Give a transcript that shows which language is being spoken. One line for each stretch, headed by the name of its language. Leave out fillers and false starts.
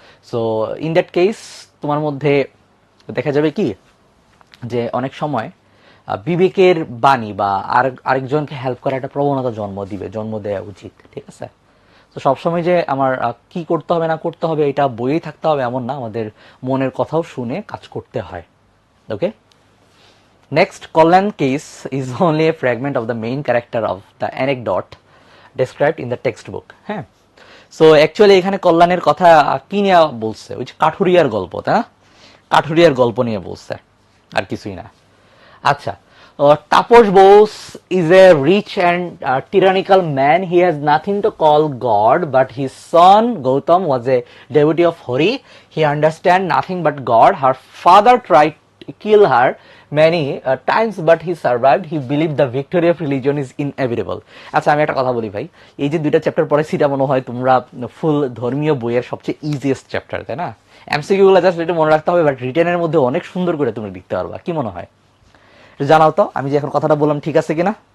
Bangla: So in that case তোমার মধ্যে দেখা যাবে কি, যে অনেক সময় বিবেকের বাণী বা আরেকজনকে হেল্প করার একটা প্রবণতা জন্ম দেওয়া উচিত, ঠিক আছে। তো সবসময় যে আমার কি করতে হবে না করতে হবে এটা বইয়েই থাকতে হবে এমন না, আমাদের মনের কথাও শুনে কাজ করতে হয়, ওকে।
English: Next, Collan case is only a fragment of the main character of the anecdote described in the textbook.
Bangla: হ্যাঁ, সো অ্যাকচুয়ালি এখানে কল্যাণের কথা কি নিয়ে বলছে? ওই যে কাঠুরিয়ার গল্প, তাই না? কাঠুরিয়ার গল্প নিয়ে বলছে, আর কিছুই না। আচ্ছা,
English: Taposh Bose is a rich and tyrannical man. He has nothing to call God, but his son Gautam was a devotee of Hori. He understands nothing but God. Her father tried kill her many times but he survived. He believed the victory of religion is inevitable.
Bangla: আচ্ছা আমি একটা কথা বলি ভাই, এই যে দুইটা chapter পরে সেটা মনে হয় তোমরা ফুল ধর্মীয় বইয়ের সবচেয়ে ইজিয়েস্ট চ্যাপ্টার, তাই না? এমসিকিউ গুলো জাস্ট একটু মনে রাখতে হবে, বাট রিটেনের মধ্যে অনেক সুন্দর করে তুমি লিখতে পারবা। কি মনে হয় জানাও তো, আমি যে এখন কথাটা বললাম ঠিক আছে কিনা?